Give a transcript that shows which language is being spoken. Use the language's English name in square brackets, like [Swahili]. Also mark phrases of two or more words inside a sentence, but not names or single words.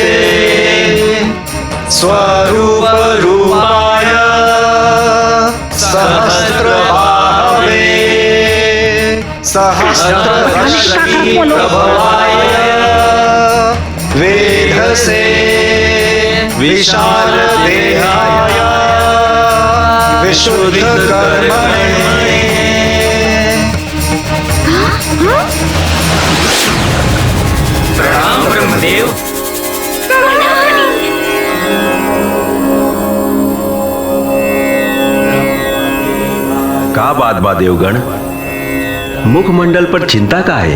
[Sanskrit] स्वरूप रूपाय सहस्रबाहवे सहस्रश्री प्रभवाय वेधसे विशाल देहाय विशुद्ध कर्मणे। [Bhojpuri] प्रणाम ब्रह्मदेव। का बात बा देवगण, मुखमंडल पर चिंता का है?